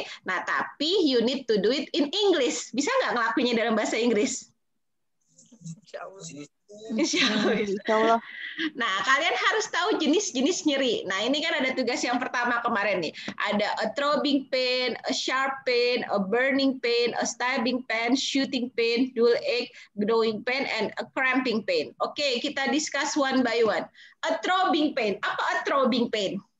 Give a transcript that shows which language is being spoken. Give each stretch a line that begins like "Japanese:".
Indonesian: Nah, tapi
English: you need to do it in English.
Indonesian: Bisa nggak ngelakuinnya dalam bahasa Inggris? Insya Allah. Nah, kalian harus tahu jenis-jenis nyeri. Nah, ini kan ada tugas yang pertama kemarin nih.
English: Ada a throbbing pain, a sharp pain, a burning pain, a stabbing pain, shooting pain, dull ache, gnawing pain, and a cramping pain.
Indonesian: Oke, kita discuss
English: one by one. A throbbing pain.
Indonesian: Apa
English: a throbbing pain?